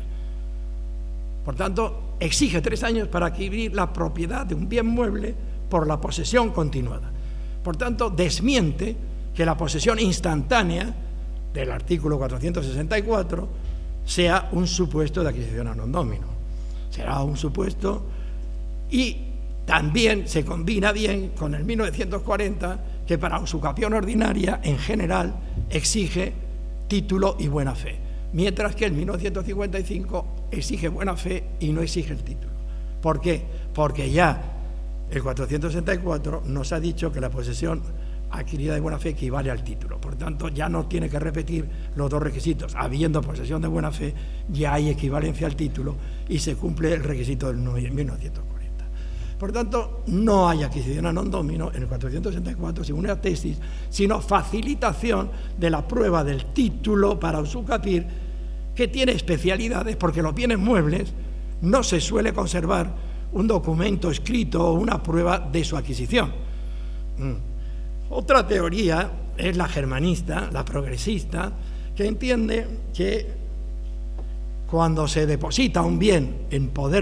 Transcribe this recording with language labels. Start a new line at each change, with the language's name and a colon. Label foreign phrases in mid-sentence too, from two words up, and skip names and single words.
Spanish: Por tanto, exige 3 años para adquirir la propiedad de un bien mueble por la posesión continuada. Por tanto, desmiente que la posesión instantánea del artículo 464 sea un supuesto de adquisición
Latin: a non domino.
Spanish: Será un supuesto, y también se combina bien con el 1940, que para usucapión ordinaria, en general, exige título y buena fe, mientras que el 1955 exige buena fe y no exige el título. ¿Por qué? Porque ya el 464 nos ha dicho que la posesión adquirida de buena fe equivale al título. Por tanto, ya no tiene que repetir los dos requisitos. Habiendo posesión de buena fe, ya hay equivalencia al título y se cumple el requisito del 1940. Por tanto, no hay adquisición
Latin: a non domino
Spanish: en el 464 según la tesis, sino facilitación de la prueba del título para usucapir, que tiene especialidades, porque los bienes muebles no se suele conservar un documento escrito o una prueba de su adquisición. Otra teoría es la germanista, la progresista, que entiende que cuando se deposita un bien en poder